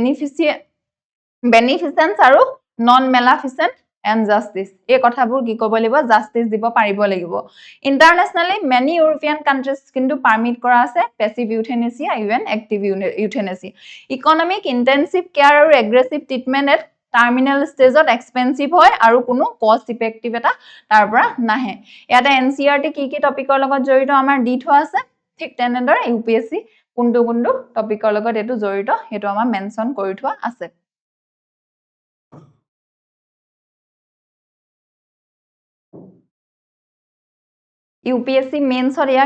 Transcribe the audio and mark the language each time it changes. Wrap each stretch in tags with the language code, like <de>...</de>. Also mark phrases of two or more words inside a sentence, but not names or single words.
<as>বেনিফিসেন্স আৰু</as> <en>non maleficent and justice</en> <as>এই কথাবোৰ কি ক'ব লাগিব জাস্টিস দিব পাৰিব লাগিব ইন্টাৰনেশনালি</as> <en>many european countries</en> <as>কিন্তু পারমিট কৰা আছে</as> <en>passive euthanasia even active euthanasia economic intensive care আৰু aggressive treatment at terminal stage</en> <as>ত expensive হয় আৰু কোনো</as> <en>cost effective</en> <as>এটা তাৰ পৰা নাহে ইয়াতে NCERT কি টপিকৰ লগত জড়িত আমাৰ দি থোৱা আছে ঠিক তেনেদৰে UPSC কোনটো টপিকৰ লগত এটো জড়িত হেতু আমাৰ মেনশন কৰি থোৱা আছে UPSC মেইনছ এয়া</as>